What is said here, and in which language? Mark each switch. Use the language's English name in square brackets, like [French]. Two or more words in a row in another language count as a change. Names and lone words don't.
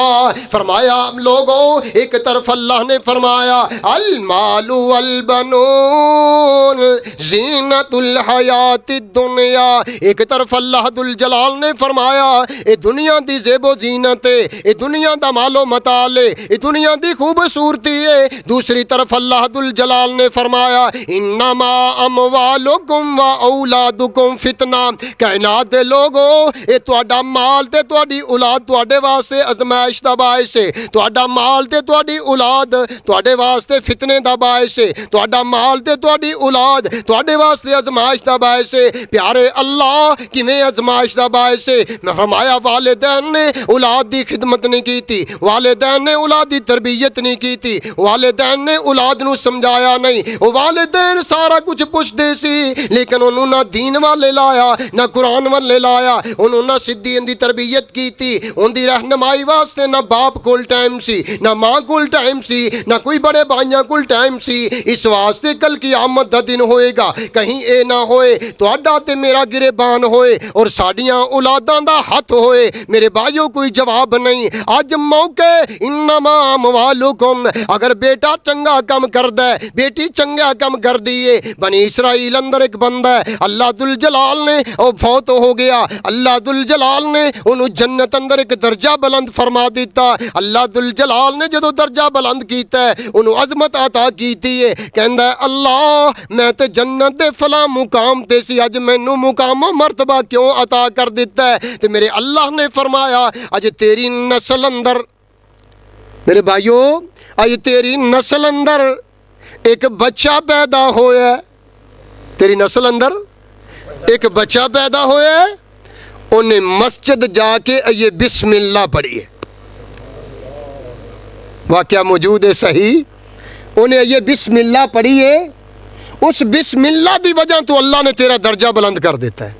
[Punjabi] فرمایا لوگوں ایک طرف اللہ نے فرمایا [Arabic] المال والبنون زینت الحیات الدنیا، [Punjabi] ایک طرف اللہ ذل جلال نے فرمایا اے دنیا دی زیب و زینت ہے، اے دنیا دا مال و متاع ہے، اے دنیا دی خوبصورتی ہے۔ دوسری طرف اللہ ذل جلال نے فرمایا [Arabic] انما اموالکم و اولادکم فتنہ، [Punjabi] کائنات دے لوگو اے تہاڈا مال تے تہاڈی اولاد تہاڈے واسطے ازمائش دا باعث ہے، تہاڈا مال تے تہاڈی اولاد تہاڈے واسطے فتنے دا باعث ہے، تہاڈا مال تے تہاڈی اولاد تہاڈے واسطے ازمائش دا باعث ہے۔ پیارے اللہ کیویں ازمائش دا باعث ہے؟ میں فرمایا والدین نے اولاد دی خدمت نہیں کی تھی، والدین نے اولاد دی تربیت نہیں کی تھی، والدین نے اولاد نو سمجھایا نہیں، والدین سارا کچھ پوچھتے سی لیکن انہوں نہ دین والے لایا نہ قرآن والے لایا، انہوں نہ سدھی ان دی تربیت کی تھی، ان دی رہنمائی واسطے نہ باپ کول ٹائم سی نہ ماں کول ٹائم سی نہ کوئی بڑے بھائیاں کول ٹائم سی۔ اس واسطے کل قیامت دا دن ہوئے گا کہیں اے نہ ہوئے تہاڈا تے میرا گریبان ہوئے اور ساڈیاں اولاداں دا ہاتھ ہوئے۔ میرے بھائیوں کوئی جواب نہیں، اج موقع [Arabic] انما اموالکم، [Punjabi] اگر بیٹا چنگا کم کردا ہے بیٹی چنگا کم کر دیے۔ بنی اسرائیل اندر ایک بندہ ہے اللہ ذل جلال نے وہ فوت ہو گیا، اللہ ذل جلال نے انہوں جنت اندر ایک درجہ بلند فرما دیتا۔ اللہ ذل جلال نے جدو درجہ بلند کیتا ہے انہوں عظمت عطا کیتی ہے، کہندا ہے اللہ میں تے جنت دے فلاں مقام تے سی اج مینوں مقام و مرتبہ کیوں عطا کر دیتا ہے؟ تے میرے اللہ نے فرمایا اج تیری نسل اندر، میرے بھائیو اج تیری نسل اندر ایک بچہ پیدا ہویا ہے، تیری نسل اندر ایک بچہ پیدا ہویا ہے، انہیں مسجد جا کے یہ [Arabic] بسم اللہ [Punjabi] پڑھی ہے، واقعہ موجود ہے صحیح، انہیں یہ [Arabic] بسم اللہ [Punjabi] پڑھی ہے، اس [Arabic] بسم اللہ [Punjabi] دی وجہ تو اللہ نے تیرا درجہ بلند کر دیتا ہے۔